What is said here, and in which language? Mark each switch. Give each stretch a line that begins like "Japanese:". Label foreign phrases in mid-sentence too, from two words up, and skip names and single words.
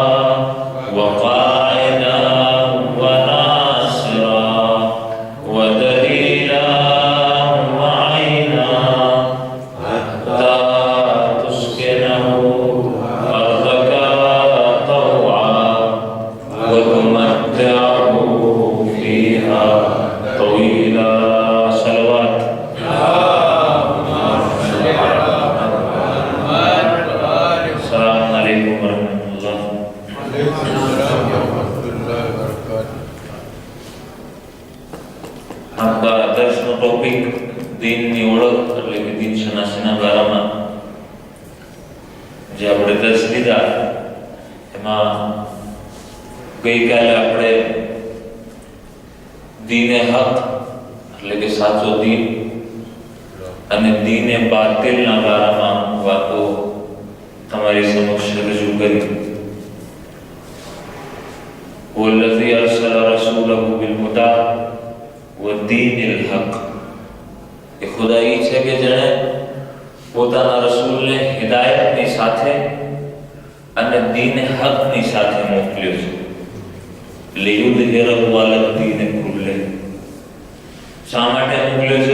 Arabic: وقائدا وناصرا ودليلا وعينا حتى تسكنه أرضك طوعا وتمتعه فيها طويلا. صلوات.
Gujarati: આપણા દર્શનો ટોપિક દીનની ઓળખ એટલે કે દીન શનાસીના બારામાં જે આપણે દર્શ લીધા એમાં ગઈકાલે આપણે દીને હક એટલે કે સાચો દીન અને દીને બાતિલના બારામાં વાતો તમારી સમક્ષ રજૂ કરી.
Arabic: والذي أرسل رسوله بالهدى ودين الحق.
Gujarati: એ ખુદાઈ છે કે જેણે પોતાના રસૂલને હિદાયતની સાથે અને દીન હકની સાથે મોકલ્યો છે.
Arabic: ليظهره على الدين كله.
Gujarati: શા માટે મોકલ્યો છે?